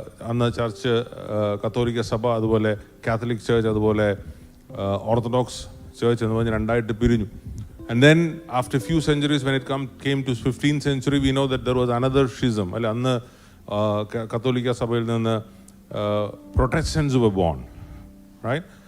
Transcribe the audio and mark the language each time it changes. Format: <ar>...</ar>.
<ml>അന്ന് ചർച്ച് കത്തോലിക്ക സഭ, അതുപോലെ കാത്തലിക് ചർച്ച്, അതുപോലെ ഓർത്തഡോക്സ് ചർച്ച് എന്ന് പറഞ്ഞ് രണ്ടായിട്ട് പിരിഞ്ഞു.</ml> <en>And then after few centuries, when it came to 15th century, we know that there was another schism.</en> <ml>അല്ലെ, അന്ന് കത്തോലിക്ക സഭയിൽ നിന്ന്</ml> <en>Protestants were born, right?</en>